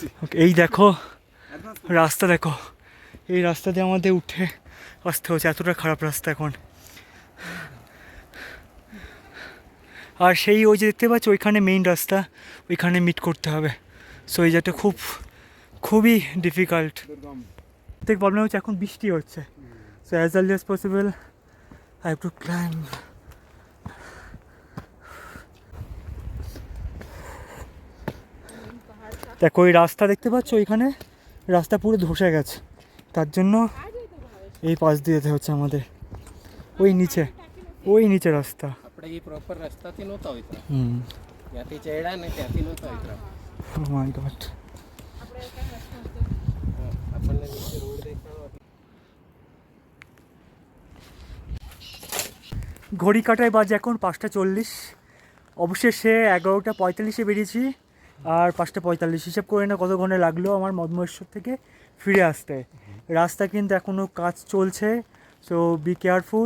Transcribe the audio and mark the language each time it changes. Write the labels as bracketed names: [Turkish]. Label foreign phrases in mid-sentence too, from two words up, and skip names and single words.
[Bangla] এই দেখো রাস্তা, দেখো এই রাস্তা দিয়ে আমাদের উঠে আসতে হচ্ছে। এতটা খারাপ রাস্তা এখন। আর সেই ওই যে দেখতে পাচ্ছ, ওইখানে মেইন রাস্তা, ওইখানে মিট করতে হবে। সো এই জায়গাটা খুবই ডিফিকাল্ট। প্রবলেম হচ্ছে এখন বৃষ্টি হচ্ছে। [English] so as early as possible I have to climb. [Bangla] দেখো ওই রাস্তা দেখতে পাচ্ছ, ওইখানে রাস্তা পুরো ধসে গেছে, তার জন্য এই পাশ দিয়ে যেতে হচ্ছে আমাদের। ওই নিচে রাস্তা। [Gujarati] આપણે એ પ્રોપર રસ્તાથી નહોતા ઉતરા, হুম, ત્યાંથી ચડ્યા ને ત્યાંથી નહોતા ઉતરા. [English] oh my god. [Gujarati] આપણને નીચે રોડ દેખાડો. [Bangla] ঘড়ি কাটায় বাজে এখন 5:40। অবশেষে 11:45-এ বেরিয়েছি, আর 5:45 হিসাব করে না কত ঘন্টা লাগলো আমার মদমহেশ্বর থেকে ফিরে আসতে। রাস্তা কিন্তু এখনও কাজ চলছে, [English] so be careful.